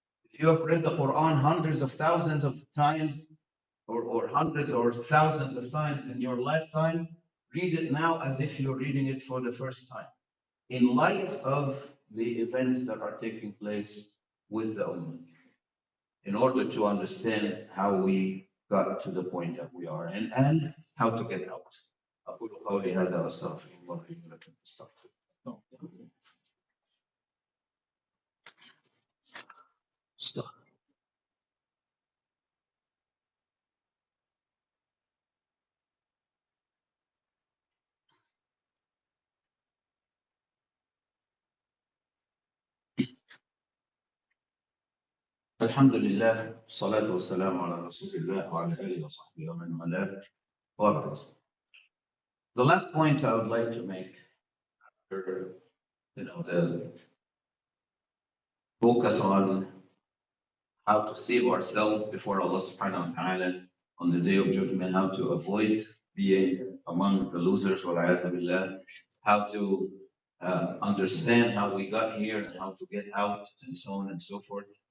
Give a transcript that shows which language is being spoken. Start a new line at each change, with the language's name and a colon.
English: If you have read the Quran hundreds of thousands of times, or hundreds or thousands of times in your lifetime, read it now as if you're reading it for the first time, in light of the events that are taking place with the Ummah, in order to understand how we got to the point that we are and how to get out.
Arabic: أقول قولي هذا وأستغفر الله لي ولكم فاستغفروه. الحمد لله والصلاة والسلام على رسول الله وعلى آله وصحبه ومن والاه وبعد.
English: The last point I would like to make, the focus on how to save ourselves before Allah subhanahu wa ta'ala on the day of judgment, how to avoid being among the losers, billah, how to understand how we got here and how to get out, and so on and so forth.